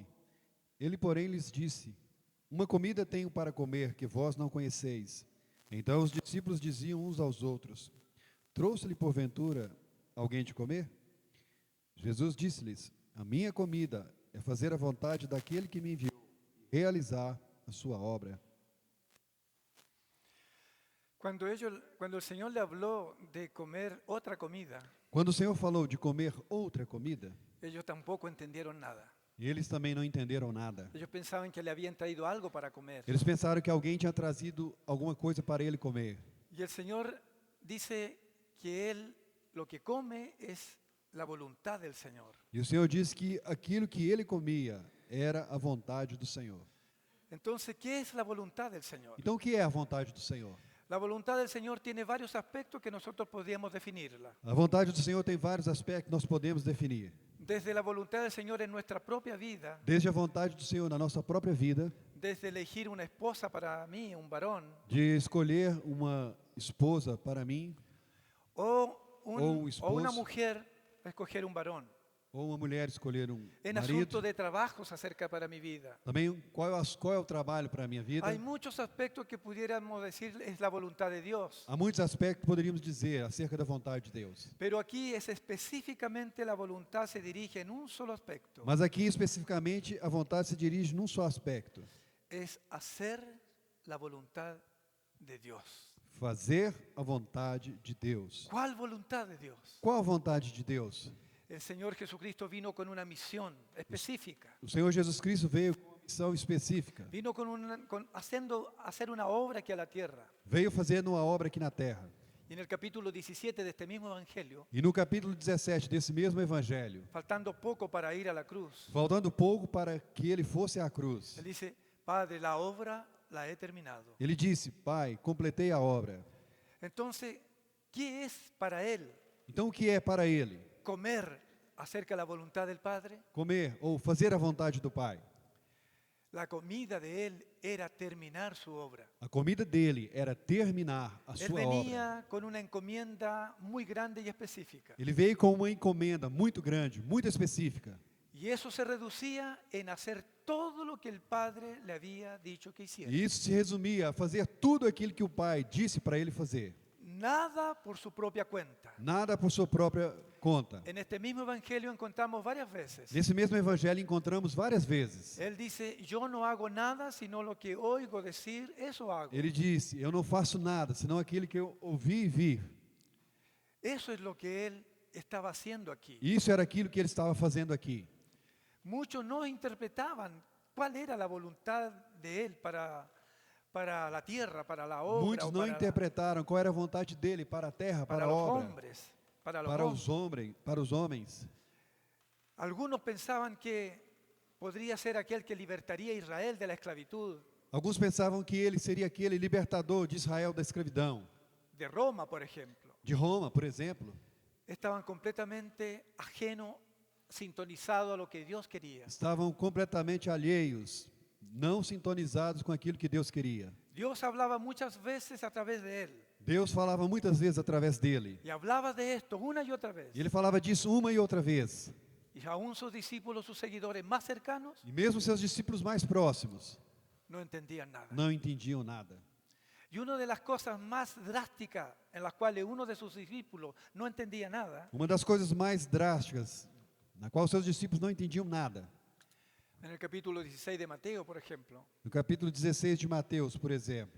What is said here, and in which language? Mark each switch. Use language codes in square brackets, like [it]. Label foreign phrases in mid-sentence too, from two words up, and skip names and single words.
[pt] Ele, porém, lhes disse: Uma comida tenho para comer que vós não conheceis. Então os discípulos diziam uns aos outros: Trouxe-lhe, porventura, alguém de comer? Jesus disse-lhes: A minha comida é fazer a vontade daquele que me enviou e realizar a sua obra. [es] Cuando el Señor le habló de comer otra comida, [pt] Quando o Senhor falou de comer outra comida, [es] ellos tampoco entendieron nada. [pt] eles também não entenderam nada. [es] Ellos pensaban que le habían traído algo para comer. [pt] Eles pensaram que alguém tinha trazido alguma coisa para ele comer. [es] Y el Señor dice que Él lo que come es la voluntad del Señor. [pt] E o Senhor disse que aquilo que ele comia era a vontade do Senhor. [es] Entonces, ¿qué es la voluntad del Señor? [pt] Então, o que é a vontade do Senhor? [es] La voluntad del Señor tiene varios aspectos que nosotros podríamos definirla. [pt] A vontade do Senhor tem vários aspectos que nós podemos definir. [es] Desde la voluntad del Señor en nuestra propia vida, [pt] Desde a vontade do Senhor na nossa própria vida, [es] desde elegir una esposa para mí, un varón, [pt] de escolher uma esposa para mim, [es] o un esposo. una mujer escoger un varón. [pt] ou uma mulher escolher um [es] En [pt] marido. [es] asuntos de trabajos acerca para mi vida. [pt] Também qual é o trabalho para a minha vida. [es] Hay muchos aspectos que pudiéramos decir es la voluntad de Dios. [pt] Há muitos aspectos que poderíamos dizer acerca da vontade de Deus. [es] Pero aquí es específicamente la voluntad se dirige en un solo aspecto. [pt] Mas aqui especificamente a vontade se dirige num só aspecto: [es] Es hacer la voluntad de Dios. [pt] fazer a vontade de Deus. [es] ¿Cuál voluntad de Dios? [pt] Qual a vontade de Deus? [es] El Señor Jesucristo vino con una misión específica. [pt] O Senhor Jesus Cristo veio com uma missão específica. [es] Vino hacer una obra aquí a la tierra. [pt] Veio fazendo uma obra aqui na terra. [es] Y en el capítulo 17 de este mismo evangelio, [pt] E no capítulo 17 desse mesmo evangelho, [es] faltando poco para ir a la cruz, [pt] faltando pouco para que ele fosse à cruz, [es] Él dice, Padre, la obra la he terminado. [pt] ele disse: Pai, completei a obra. [es] Entonces, ¿qué es para Él [pt] Então o que é para ele? [es] comer acerca de la voluntad del Padre? [pt] Comer ou fazer a vontade do Pai. [es] La comida de Él era terminar su obra. [pt] A comida dele era terminar a [es] Él [pt] sua obra. [es] venía con una encomienda muy grande y específica. [pt] Ele veio com uma encomenda muito grande, muito específica. [es] Y eso se reducía en hacer todo lo que el Padre le había dicho que hiciera. [pt] E isso se resumia a fazer tudo aquilo que o Pai disse para ele fazer. [es] nada por su propia cuenta. [pt] nada por sua própria conta. [es] En este mismo evangelio encontramos varias veces. [pt] Nesse mesmo evangelho encontramos várias vezes. [es] Él dice, yo no hago nada, sino lo que oigo decir, eso hago. [pt] Ele disse: eu não faço nada, senão aquilo que eu ouvi e vi. [es] Eso es lo que él estaba haciendo aquí. [pt] E isso era aquilo que ele estava fazendo aqui. [es] Muchos no interpretaban cuál era la voluntad de él para la tierra, para la obra, [pt] Muitos o não para, interpretaram qual era a vontade dele para a terra, para para a [es] los [pt] obra, [es] hombres, para los para hombres. [pt] os homens. [es] Algunos pensaban que podría ser aquel que libertaría a Israel de la esclavitud [pt] Alguns pensavam que ele seria aquele libertador de Israel da escravidão, [es] de Roma, por ejemplo. [pt] de Roma, por exemplo. [es] Estaban completamente ajenos, sintonizados a lo que Dios quería. [pt] Estavam completamente alheios, não sintonizados com aquilo que Deus queria. [es] Dios hablaba muchas veces a través de él [pt] Deus falava muitas vezes através dele. [es] y hablaba de esto una y otra vez. [pt] E ele falava disso uma e outra vez. [es] Y aún sus discípulos, sus seguidores más cercanos, [pt] E mesmo seus discípulos mais próximos [es] no entendían nada. [pt] não entendiam nada. [es] Y una de las cosas más drásticas en las cuales uno de sus discípulos no entendía nada, [pt] Uma das coisas mais drásticas, na qual seus discípulos não entendiam nada. [es] en el capítulo 16 de Mateo, por ejemplo, [pt] No capítulo 16 de Mateus, por exemplo,